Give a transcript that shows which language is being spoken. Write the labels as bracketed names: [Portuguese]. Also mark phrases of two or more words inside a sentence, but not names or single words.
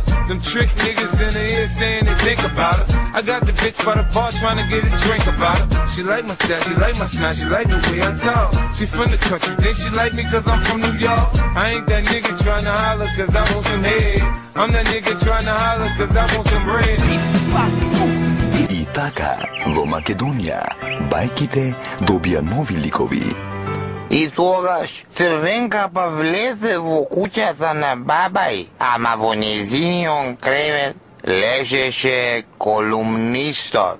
[English] Them trick niggas in the ear saying they think about her. I got the bitch by the bar trying to get a drink about her. She like my style, she like my smile, she like the way I talk. She from the country, then she like me cause I'm from New York. I ain't that nigga tryna holler cause I want some head. I'm that nigga tryna holler cause I want some bread. [Macedonian] И така, во Македонија, бајките добија нови ликови. И тогаш Црвенка па влезе во куќата на бабај, ама во незинион кревет лежеше колумнистот.